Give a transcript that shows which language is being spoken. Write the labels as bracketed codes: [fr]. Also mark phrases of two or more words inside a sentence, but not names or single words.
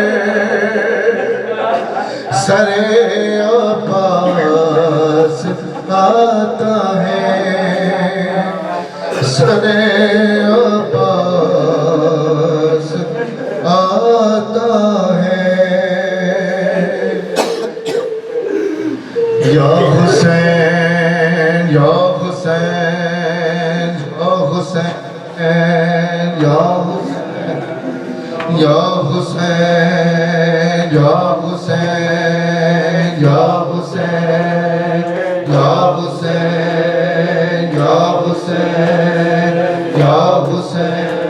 [ur] سر عباس آتا ہے سر عباس آتا ہے [ar] یا حسین یا حسین یا حسین یا حسین یا حسین یا حسین یا حسین یا حسین یا حسین یا حسین